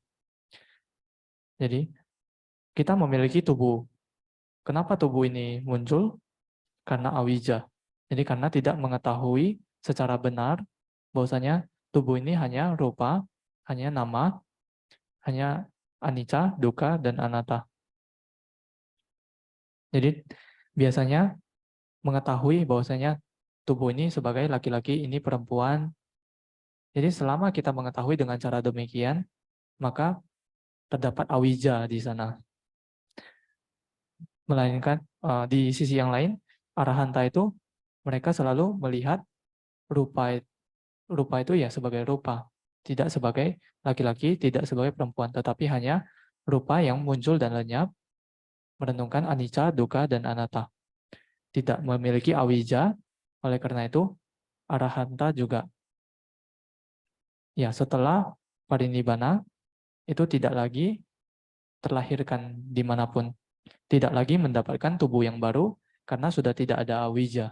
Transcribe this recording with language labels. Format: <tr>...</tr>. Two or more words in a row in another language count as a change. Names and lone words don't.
<id>Jadi, kita memiliki tubuh. Kenapa tubuh ini muncul? Karena awija. Jadi karena tidak mengetahui secara benar bahwasanya tubuh ini hanya rupa, hanya nama, hanya</id> <pi>anicca, dukkha,</pi> <id>dan anatta. Jadi biasanya mengetahui bahwasanya tubuh ini sebagai laki-laki, ini perempuan. Jadi selama kita mengetahui dengan cara demikian, maka terdapat awija di sana. Melainkan di sisi yang lain, arahanta itu mereka selalu melihat rupa itu ya sebagai rupa, tidak sebagai laki-laki, tidak sebagai perempuan, tetapi hanya rupa yang muncul dan lenyap, merenungkan</id> <pi>anicca, dukkha,</pi> <id>dan anatta. Tidak memiliki awija, oleh karena itu arahanta juga. Ya, setelah parinibbana, itu tidak lagi terlahirkan dimanapun. Tidak lagi mendapatkan tubuh yang baru, karena sudah tidak ada awija.</id>